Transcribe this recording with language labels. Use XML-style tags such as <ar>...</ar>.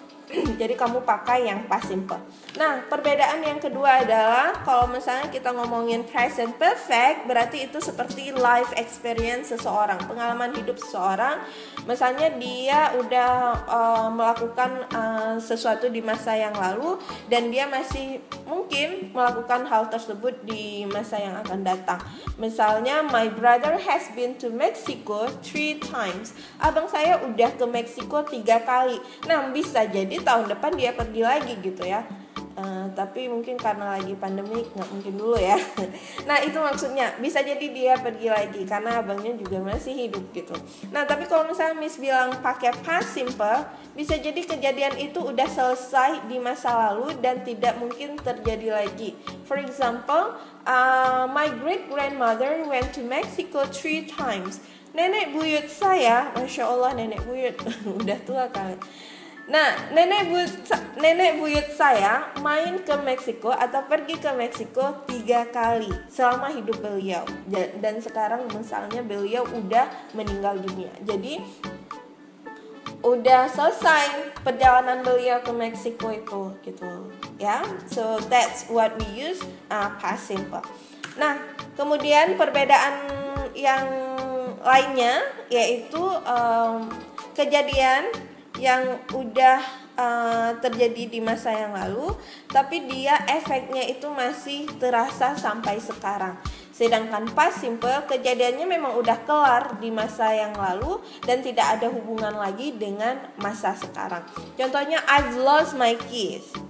<id>Jadi kamu pakai yang past simple. Nah, perbedaan yang kedua adalah kalau misalnya kita ngomongin present perfect, berarti itu seperti life experience seseorang, pengalaman hidup seseorang. Misalnya dia udah melakukan sesuatu di masa yang lalu dan dia masih mungkin melakukan hal tersebut di masa yang akan datang.</id> <en>Misalnya, my brother has been to Mexico 3 times.</en> <id>Abang saya udah ke Meksiko 3 kali. Nah, bisa jadi tahun depan dia pergi lagi gitu ya. Tapi mungkin karena lagi pandemi nggak mungkin dulu ya. Nah itu maksudnya, bisa jadi dia pergi lagi karena abangnya juga masih hidup gitu. Nah tapi kalau misalnya Miss bilang pakai past simple, bisa jadi kejadian itu udah selesai di masa lalu dan tidak mungkin terjadi lagi.</id> <en>For example, my great grandmother went to Mexico 3 times.</en> <id>Nenek buyut saya, Masya Allah nenek buyut udah tua kali. Nah, nenek buyut saya main ke Meksiko atau pergi ke Meksiko 3 kali selama hidup beliau. Dan sekarang misalnya beliau udah meninggal dunia. Jadi udah selesai perjalanan beliau ke Meksiko itu gitu ya.</id> <en>So that's what we use past simple.</en> <id>Nah, kemudian perbedaan yang lainnya yaitu kejadian yang udah terjadi di masa yang lalu, tapi dia efeknya itu masih terasa sampai sekarang. Sedangkan past simple kejadiannya memang udah kelar di masa yang lalu dan tidak ada hubungan lagi dengan masa sekarang. Contohnya,</id> <en>I've lost my keys.</en>